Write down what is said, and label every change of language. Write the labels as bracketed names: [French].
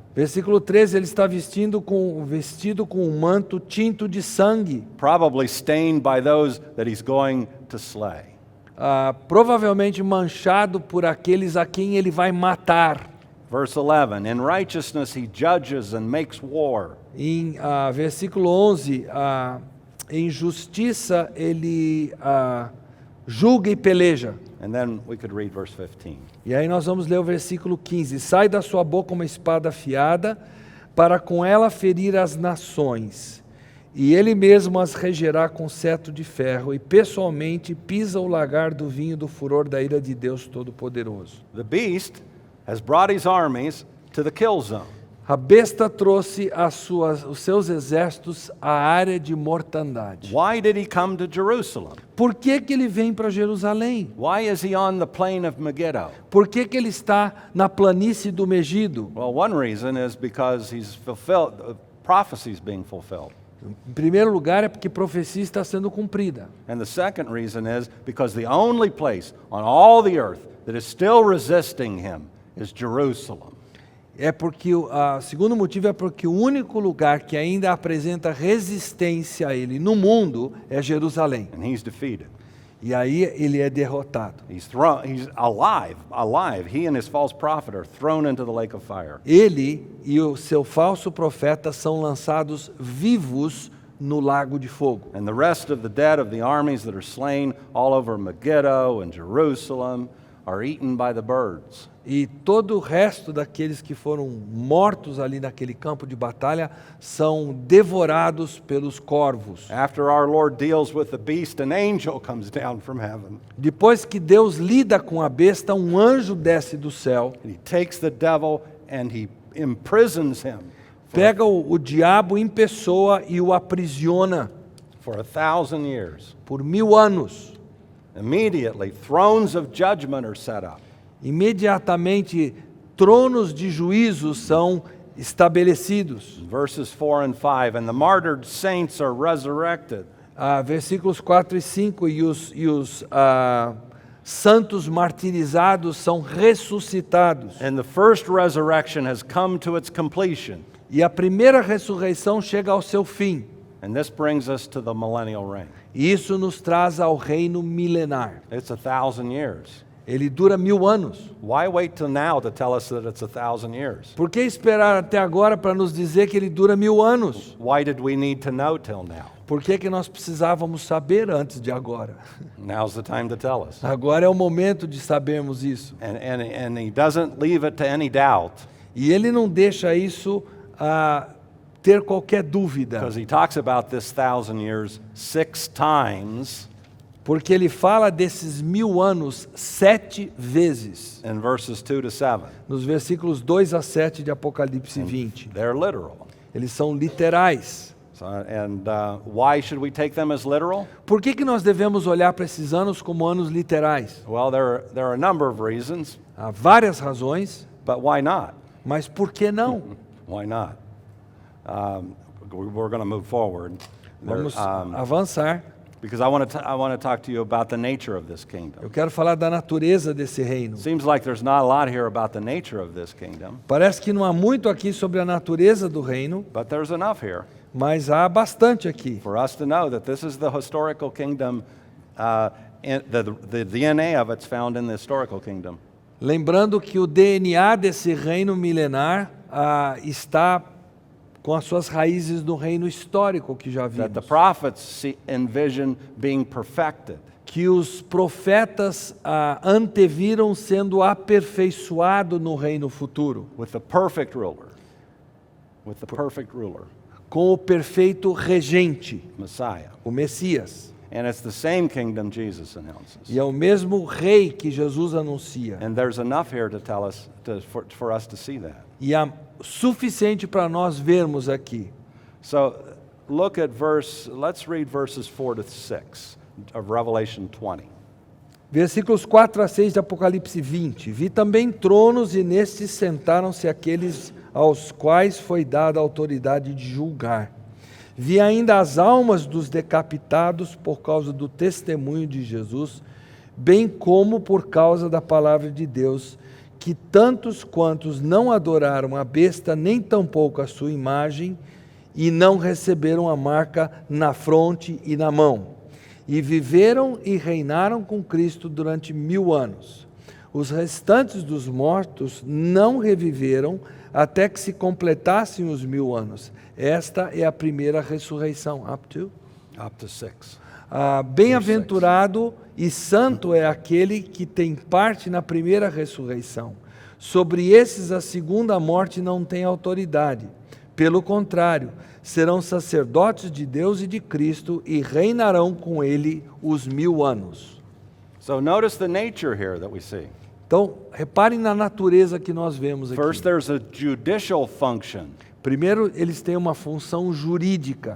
[Portuguese] Versículo 13, ele está vestido com um manto tinto de sangue, [English] Probably stained by those that he's going to slay. [Portuguese] provavelmente manchado por aqueles a quem ele vai matar. [English] Verse 11, in righteousness he judges and makes war. [Portuguese] Em versículo 11, em justiça ele julga e peleja. [English] And then we could read verse 15. [Portuguese] E aí nós vamos ler o versículo 15. Sai da sua boca uma espada afiada, para com ela ferir as nações. E ele mesmo as regerá com cetro de ferro, e pessoalmente pisa o lagar do vinho do furor da ira de Deus Todo-Poderoso. [English] The beast has brought his armies to the kill zone. [Portuguese] A besta trouxe os seus exércitos à área de mortandade. [English] Why did he come to Jerusalem? [Portuguese] Por que que ele vem para Jerusalém? [English] Why is he on the plain of Megiddo? [Portuguese] Por que que ele está na planície do Megido? [English] Well, one reason is because he's fulfilled, prophecy's being fulfilled. [Portuguese] Em primeiro lugar, é porque profecia está sendo cumprida. [English] And the second reason is because the only place on all the earth that is still resisting him is Jerusalem. [Portuguese] É porque o segundo motivo é porque o único lugar que ainda apresenta resistência a ele no mundo é Jerusalém. [English] And he's defeated. [Portuguese] E aí ele é derrotado. [English] He's alive. He and his false prophet are thrown into the lake of fire. [Portuguese] Ele e o seu falso profeta são lançados vivos no lago de fogo. [English] And the rest of the dead of the armies that are slain all over Megiddo and Jerusalem are eaten by the birds. [Portuguese] E todo o resto daqueles que foram mortos ali naquele campo de batalha são devorados pelos corvos. [English] After our Lord deals with the beast, an angel comes down from heaven. [Portuguese] Depois que Deus lida com a besta, um anjo desce do céu, [English] And he takes the devil and he imprisons him [Portuguese] pega o diabo em pessoa e o aprisiona [English] for 1,000 years. [Portuguese] por 1000 anos. [English] Immediately, thrones of judgment are set up. [Portuguese] Imediatamente, tronos de juízo são estabelecidos. [English] Verses 4 and 5, and the martyred saints are resurrected. [Portuguese] Versículos 4 e 5, e os santos martirizados são ressuscitados. [English] And the first resurrection has come to its completion. [Portuguese] E a primeira ressurreição chega ao seu fim. [English] And this brings us to the millennial reign. [Portuguese] E isso nos traz ao reino milenar. [English] It's 1,000 years. [Portuguese] Ele dura 1000 anos. [English] Why wait till now to tell us that it's 1,000 years? [Portuguese] Por que esperar até agora para nos dizer que ele dura 1000 anos? [English] Why did we need to know till now? [Portuguese] Por que que nós precisávamos saber antes de agora? [English] Now's the time to tell us. [Portuguese] Agora é o momento de sabermos isso. [English] And he doesn't leave it to any doubt, [Portuguese] E ele não deixa isso ter qualquer dúvida, [English] because he talks about this 1,000 years 6 times [Portuguese] porque ele fala desses 1000 anos 7 vezes, [English] in verses 2 to 7. [Portuguese] nos versículos 2 a 7 de Apocalipse 20. [English] They're literal. [Portuguese] Eles são literais. [English] So, why should we take them as literal? [Portuguese] Por que que nós devemos olhar para esses anos como anos literais? [English] Well, there are a number of reasons, [Portuguese] Há várias razões, [English] but why not? [Portuguese] mas por que não? [English] Why not? We're going to move forward. [Portuguese] Vamos avançar. [English] Because I want to talk to you about the nature of this kingdom. [Portuguese] Eu quero falar da natureza desse reino. [English] Seems like there's not a lot here about the nature of this kingdom, [Portuguese] Parece que não há muito aqui sobre a natureza do reino, [English] but there's enough here [Portuguese] mas há bastante aqui. [English] for us to know that this is the historical kingdom. The DNA of it's found in the historical kingdom. [Portuguese] Lembrando que o DNA desse reino milenar está com as suas raízes no reino histórico que já [English] That the [Portuguese] vimos. [English] prophets envision being perfected. [Portuguese] Que os profetas anteviram sendo aperfeiçoado no reino futuro, [English] With the perfect ruler. With the perfect ruler. [Portuguese] com o perfeito regente, [English] Messiah. [Portuguese] o Messias. [English] And it's the same kingdom Jesus announces. [Portuguese] E é o mesmo rei que Jesus anuncia. [English] And there's enough here to tell us, for us to see that. [Portuguese] E há suficiente para nós vermos aqui. [English] So look at let's read verses 4 to 6 of Revelation 20. [Portuguese] Versículos 4 a 6 de Apocalipse 20. Vi também tronos e nestes sentaram-se aqueles aos quais foi dada a autoridade de julgar. Vi ainda as almas dos decapitados por causa do testemunho de Jesus, bem como por causa da palavra de Deus, que tantos quantos não adoraram a besta, nem tampouco a sua imagem, e não receberam a marca na fronte e na mão. E viveram e reinaram com Cristo durante 1000 anos. Os restantes dos mortos não reviveram até que se completassem os 1000 anos. Esta é a primeira ressurreição. [English] Up to 6. [Portuguese] Bem-aventurado e santo é aquele que tem parte na primeira ressurreição. Sobre esses a segunda morte não tem autoridade. Pelo contrário, serão sacerdotes de Deus e de Cristo e reinarão com ele os 1000 anos. [English] So notice the nature here that we see. [Portuguese] Então, reparem na natureza que nós vemos aqui. [English] First, there's a judicial function. [Portuguese] Primeiro, eles têm uma função jurídica.